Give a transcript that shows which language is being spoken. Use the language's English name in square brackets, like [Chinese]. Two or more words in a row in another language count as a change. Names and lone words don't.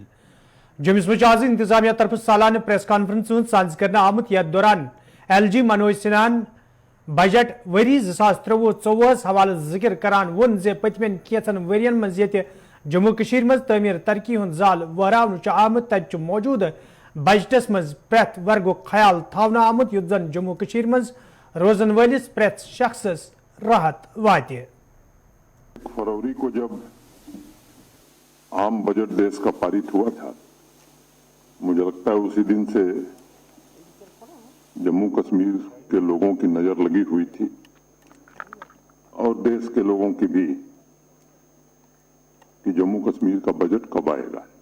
[Kashmiri] जम्मू मज आज इंतजामिया तरफ सालाना प्रेस कॉन्फ्रेंस साज करने आमुत यथ दौरान LG मनोज सिन्हान बजट वरी 2023-24 हवाले जिक्र करान वोन जे पतमेन केचन वरियन मज ये जम्मू कशीर मज तमीर तरक्की हुंद जाल वहरावन आमुत तत मौजूद बजटस मज प्रथ वर्गो ख्याल थावना आमुत युत जन जम्मू कशीर मज रोजन वालिस प्रथ शख्स राहत वाते। [Hindi] फरवरी को जब आम बजट देश का पारित हुआ था, मुझे लगता है उसी दिन से जम्मू कश्मीर के लोगों की नजर लगी हुई थी और देश के लोगों की भी कि जम्मू कश्मीर का बजट कब आएगा।